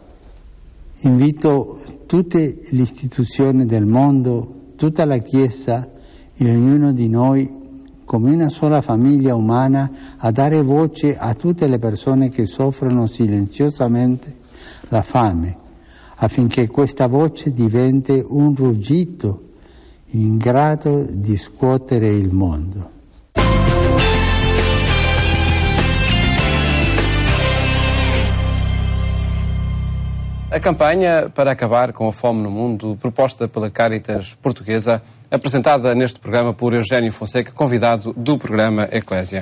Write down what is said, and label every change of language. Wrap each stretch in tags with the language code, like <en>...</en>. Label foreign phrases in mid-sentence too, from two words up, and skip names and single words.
<it>Invito tutte le istituzioni del mondo, tutta la Chiesa e ognuno di noi come una sola famiglia umana a dare voce a tutte le persone che soffrono silenziosamente la fame, affinché questa voce diventi un ruggito in grado di scuotere il mondo.</it> <pt>A campanha para acabar com a fome no mundo, proposta pela Caritas Portuguesa, apresentada neste programa por Eugénio Fonseca, convidado do programa Eclésia.</pt>